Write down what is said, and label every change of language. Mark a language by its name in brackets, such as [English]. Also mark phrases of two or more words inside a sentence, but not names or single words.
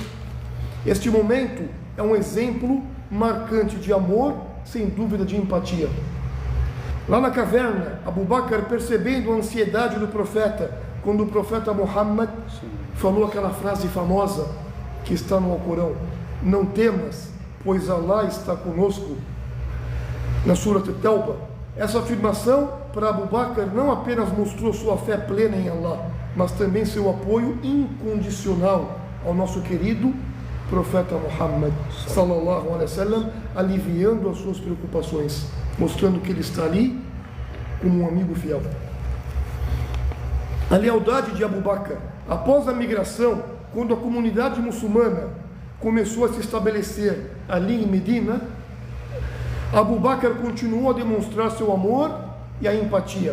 [Portuguese] Este momento é um exemplo marcante de amor, sem dúvida de empatia. Lá na caverna, Abu Bakr, percebendo a ansiedade do profeta, quando o profeta Muhammad falou aquela frase famosa que está no Alcorão: não temas, pois Allah está conosco, na Surat At-Tawbah. Essa afirmação para Abu Bakr não apenas mostrou sua fé plena em Allah, mas também seu apoio incondicional ao nosso querido profeta Muhammad [Arabic] صلى الله عليه وسلم, [Portuguese] aliviando as suas preocupações, mostrando que ele está ali como um amigo fiel. A lealdade de Abu Bakr, após a migração, quando a comunidade muçulmana começou a se estabelecer ali em Medina, Abu Bakr continuou a demonstrar seu amor e a empatia.